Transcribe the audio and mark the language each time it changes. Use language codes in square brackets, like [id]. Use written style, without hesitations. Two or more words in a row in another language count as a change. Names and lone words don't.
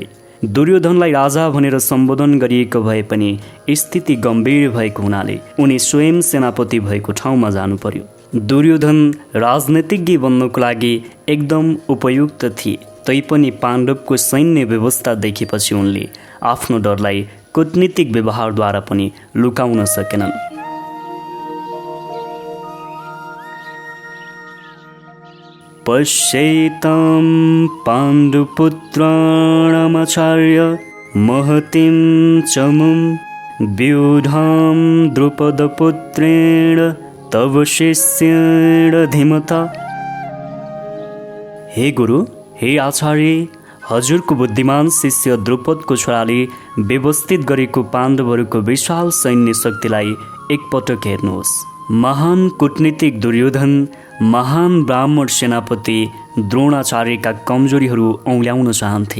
[ne] दुर्योधनलाई राजा भनेर सम्बोधन गरिएको भए पनि स्थिति गम्भीर भएको हुनाले उनी स्वयं सेनापति भएको ठाउँमा जानु पर्यो। दुर्योधन राजनीतिज्ञ बन्नको लागि एकदम उपयुक्त थिए, तैपनि पाण्डवको सैन्य व्यवस्था देखेपछि उनले आफ्नो डरलाई कूटनीतिक व्यवहारद्वारा पनि लुकाउन सकेनन्। [sa] पश्येतां पाण्डुपुत्राणामाचार्य महतीं चमुं व्यूढां द्रुपदपुत्रेण तव शिष्येण धीमता। [ne] हे गुरु, हे आचार्य, हजुरको बुद्धिमान शिष्य द्रुपदको छोराले व्यवस्थित गरेको पाण्डवहरूको विशाल सैन्य शक्तिलाई एकपटक हेर्नुहोस्। महान कूटनीतिक दुर्योधन, महान ब्राह्मण सेनापति द्रोणाचार्यका कमजोरीहरू औँल्याउन चाहन्थे।